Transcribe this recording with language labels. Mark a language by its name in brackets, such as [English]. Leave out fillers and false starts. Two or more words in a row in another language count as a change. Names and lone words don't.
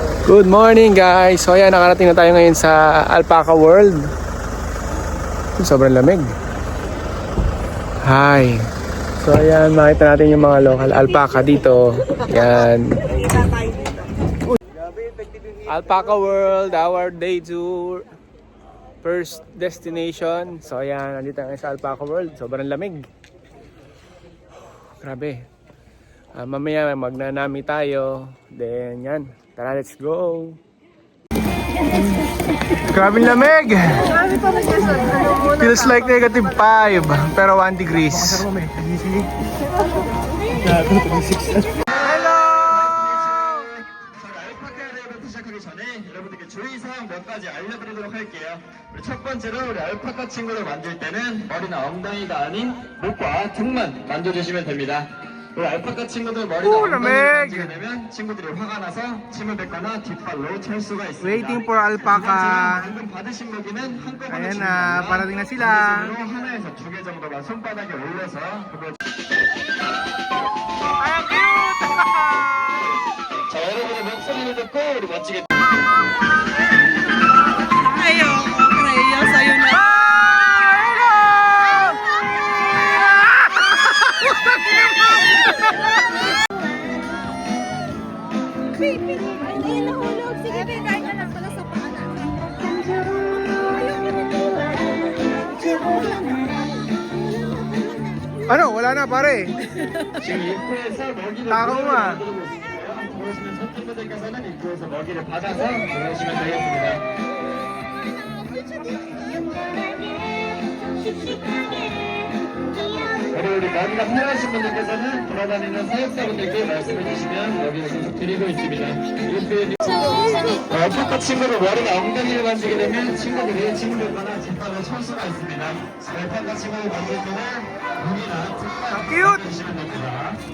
[English] Good morning guys! [Filipino] So ayan, nakarating na tayo ngayon sa Alpaca World. Sobrang lamig. Hi! So ayan, makita natin yung mga local alpaca dito. Ayan. [English] Alpaca World, our day tour. First destination. [Filipino] So ayan, nandito tayo sa Alpaca World. Sobrang lamig. Grabe. Mamaya magnanami tayo. Then yan. Tara, [English] let's go. [Filipino] Grabe lamig. [English] Feels like -5 pero 1 degrees. Hello! [Korean] 시작하기 전에 여러분들께 주의사항 몇 가지 알려드리도록 할게요. 우리 첫 번째로 우리 알파카 친구를 만질 때는 머리나 엉덩이가 아닌 목과 등만 만져주시면 됩니다. 우리 알파카 친구들 머리나 엉덩이를 만지게 되면 친구들이 화가 나서 침을 뱉거나 뒷발로 찰 수가 있습니다. [English] Waiting for alpaca. [Korean] 방금 받으신 먹이는 한꺼번에 [Filipino] Ayan [Korean] 주는 [Filipino] na, [Korean] 겁니다. [Filipino] parating na sila. [Korean] 기본적으로 하나에서 2개 정도만 손바닥에 올려서 그걸 [Filipino] Ay, cute! [Korean] 자, 여러분의 목소리를 듣고 우리 멋지게 [Filipino] Ayaw, Freya, sa'yo na. Baby, hindi nahulog. Sige, bigay ka lang pala sa paanan. Ano? Wala na pare. [Korean] 지금 입구에서 먹이를 나가구만. 만들고 있어요. 보시면 선생님들께서는 입구에서 먹이를 받아서 들어오시면 되겠습니다. 그리고 우리 먹이가 필요하신 분들께서는 돌아다니는 사육사분들께 말씀해 주시면 먹이를 계속 드리고 있습니다. 알파카 친구를 머리나 엉덩이를 만지게 되면 친구들이 침을 뱉거나 뒷발을 찰 수가 있습니다. 알파카 친구를 만질 때는 목이나 뒷발 [English] Cute! [Korean] 주시면 됩니다.